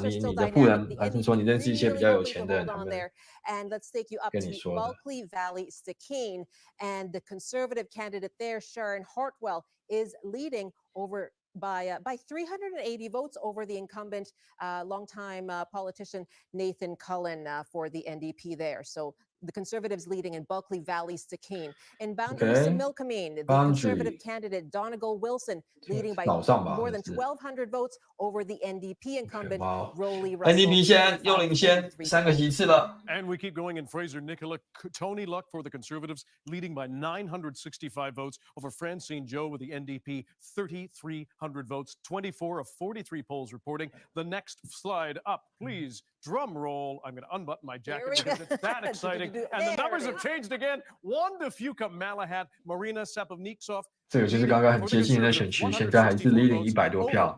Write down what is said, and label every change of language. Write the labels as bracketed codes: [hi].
[zh] 你的富人还是说你认识一些比较有钱的人，他们跟你说的。 [en] Bulkley Valley Stikine, and the conservative candidate there, Sharon Hartwell, is leading over by 380 votes over the incumbent longtime politician Nathan Cullen for the NDP there. So the Conservatives leading in Bulkley Valley Stikine. In Boundary Similkameen, the Conservative candidate Donegal Wilson leading by more than 1,200 votes over the NDP incumbent Rolly Russell. [zh] NDP 现在又领先3个席次了。 [en] And we keep going in Fraser Nicola. Tony Luck for the Conservatives leading by 965 votes over Francine Joe with the NDP 3,300 votes. 24 of 43 polls reporting. The next slide up, please. Drum roll. I'm going to unbutton my jacket because it's that exciting. And the numbers have changed again. Wanda Fuka Malahat, Marina Sapovniksov. [zh] 这个就是刚刚很接近的选区，现在还是 leading 100多票。